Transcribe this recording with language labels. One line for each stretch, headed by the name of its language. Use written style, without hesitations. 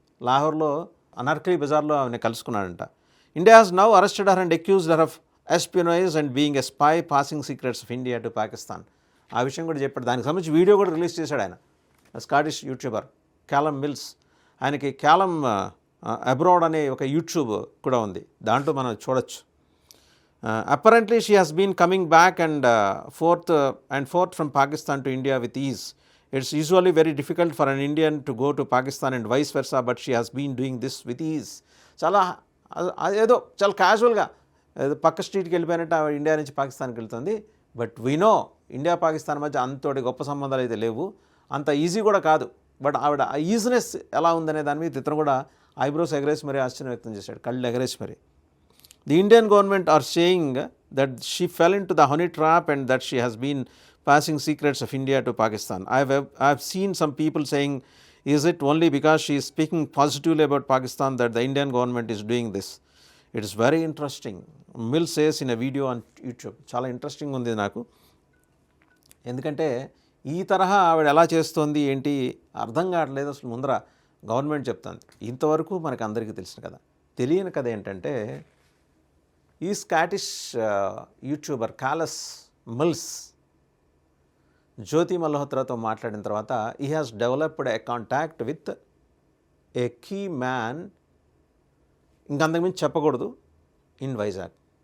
Telugu: లాహోర్లో అనార్కలి బజార్లో ఆమెను కలుసుకున్నాడంట.
English: India has now arrested her and accused her of espionage and being a spy passing secrets of India to Pakistan.
Telugu: ఆ విషయం కూడా చెప్పాడు. దానికి సంబంధించి వీడియో కూడా రిలీజ్ చేశాడు ఆయన, స్కాటిష్ యూట్యూబర్ క్యాలమ్ మిల్స్. ఆయనకి క్యాలమ్ అబ్రాడ్ అనే ఒక యూట్యూబ్ కూడా ఉంది, దాంట్లో మనం చూడొచ్చు.
English: Apparently she has been coming back and forth from Pakistan to India with ease. It's usually very difficult for an Indian to go to Pakistan and vice versa, but she has been doing this with ease.
Telugu: చాలా ఏదో చాలా క్యాజువల్గా ఏదో పక్క స్ట్రీట్కి వెళ్ళిపోయినట్టు ఆవిడ India నుంచి పాకిస్తాన్కి వెళ్తుంది.
English: but we know
Telugu: India Pakistan మధ్య అంతటి గొప్ప సంబంధాలు అయితే లేవు, అంత ఈజీ కూడా కాదు. బట్ ఆవిడ ఆ ఈజినెస్ ఎలా ఉందనే దాని మీద ఇతను కూడా ఐబ్రోస్ ఎగరేసి మరీ ఆశ్చర్యం వ్యక్తం చేశాడు, కళ్ళు ఎగరేసి మరి.
English: The Indian government are saying that she fell into the honey trap and that she has been passing secrets of India to Pakistan. I've seen some people saying, is it only because she is speaking positively about Pakistan that the Indian government is doing this? It is very interesting. Mill says in a video on YouTube.
Telugu: చాలా interesting ఉంది నాకు, ఎందుకంటే ఈ తరహా ఆవిడ ఎలా చేస్తోంది ఏంటి అర్థం కావట్లేదు. అసలు ముందర గవర్నమెంట్ చెప్తుంది, ఇంతవరకు మనకు అందరికీ తెలిసిన కదా. తెలియని కథ ఏంటంటే, ఈ స్కాటిష్ యూట్యూబర్ క్యాలమ్ మిల్స్ జ్యోతి మల్హోత్రాతో మాట్లాడిన తర్వాత
English: he has developed a contact with a key man,
Telugu: ఇంకంతకుమించి చెప్పకూడదు,
English: In Vizag.